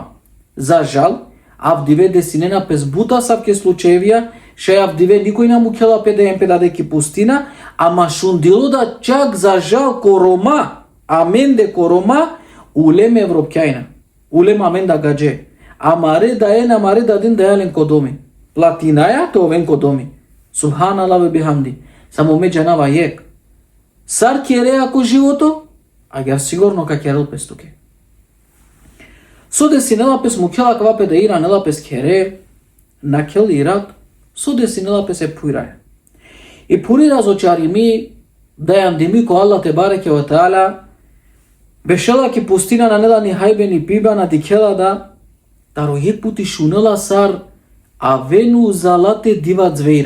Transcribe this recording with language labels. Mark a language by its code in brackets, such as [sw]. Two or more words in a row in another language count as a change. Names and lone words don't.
[rom] За жал, авдиве десинена пес бута савке случаевија, ше авдиве никој на му кела педеем педадеки пустина, ама шундило да чак за жал корома, амен де корома, улем европкјајна. Улем амен да гадже. Амаре да е намаре да ден да јален кодоми. Платинаја те овен кодоми. [ar] سبحان الله وبحمده. [rom] Само ме џанава јек. Сар кере ако живото, а ја сигурно ка керел пес туке. Со десинела пес му кела ква пе да ира нела пес кере, на кел ират, со десинела пес е пуираја. И пури разочари ми, да јам дими ко [ar] الله تبارك وتعالى, [rom] бешела ки пустина на нела ни хајбе ни пиба на дикела да, таро јек пути шунела сар, а вену залате дива звејра.